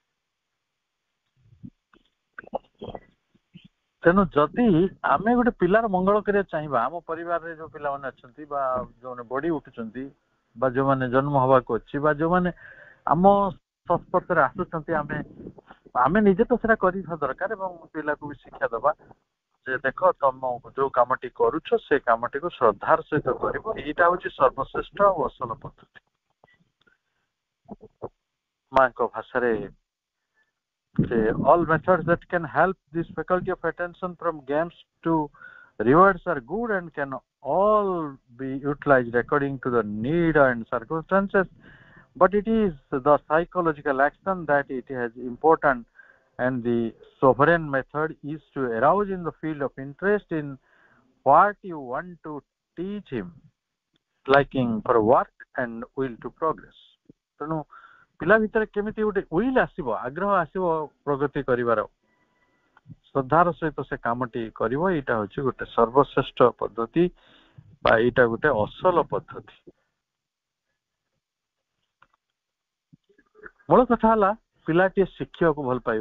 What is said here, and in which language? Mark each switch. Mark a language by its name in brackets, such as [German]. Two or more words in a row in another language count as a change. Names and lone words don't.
[Odia] ତେଣୁ ଯଦି ଆମେ ଗୋଟେ ପିଲାର ମଙ୍ଗଳ କରିବାକୁ ଚାହିଁବା, ଆମ ପରିବାରରେ ଯୋଉ ପିଲାମାନେ ଅଛନ୍ତି ବା ଯୋଉମାନେ ବଢି ଉଠୁଛନ୍ତି ବା ଯୋଉମାନେ ଜନ୍ମ ହବାକୁ ଅଛି ବା ଯୋଉମାନେ ଆମ ସଂସ୍ପର୍ଶରେ ଆସୁଛନ୍ତି, ଆମେ ନିଜେ ତ ସେଟା କରିବା ଦରକାର ଏବଂ ପିଲାକୁ ବି ଶିକ୍ଷା ଦବା ଯେ ଦେଖ ତମ ଯୋଉ କାମଟି କରୁଛ ସେ କାମଟିକୁ ଶ୍ରଦ୍ଧାର ସହିତ କରିବ, ଏଇଟା ହଉଛି ସର୍ବଶ୍ରେଷ୍ଠ ଆଉ ଅସଲ ପଦ୍ଧତି। ମାଙ୍କ ଭାଷାରେ [English] all methods that can help this faculty of attention from games to rewards are good and can all be utilized according to the need and circumstances, but it is the psychological action that it has important, and the sovereign method is to arouse in the field of interest in what you want to teach him, liking for work and will to progress. [Odia] ତେଣୁ ପିଲା ଭିତରେ କେମିତି ଗୋଟେ ୱିଲ୍ ଆସିବ, ଆଗ୍ରହ ଆସିବ ପ୍ରଗତି କରିବାର, ଶ୍ରଦ୍ଧାର ସହିତ ସେ କାମଟି କରିବ, ଏଇଟା ହଉଛି ଗୋଟେ ସର୍ବଶ୍ରେଷ୍ଠ ପଦ୍ଧତି ବା ଏଇଟା ଗୋଟେ ଅସଲ ପଦ୍ଧତି। ମୂଳ କଥା ହେଲା ପିଲାଟିଏ ଶିଖିବାକୁ ଭଲ ପାଇବ।